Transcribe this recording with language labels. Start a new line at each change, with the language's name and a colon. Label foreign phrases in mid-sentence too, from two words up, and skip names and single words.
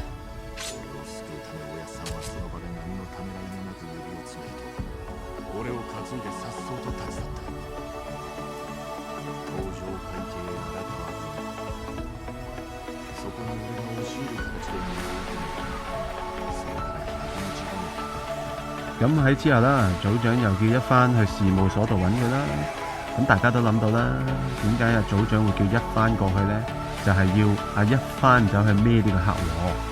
Japanese: 俺を救うため親さんはその場で何のためらいもなく指をつめ俺を担いでさっそうと立ち去った。登場会計荒川組、そこに俺が押し入る形で身を置く。
Cantonese: 咁喺之後啦，組長又叫一番去事務所度揾佢啦。咁大家都諗到啦，點解啊組長會叫一番過去呢？就係要阿一番走去孭呢個客喎。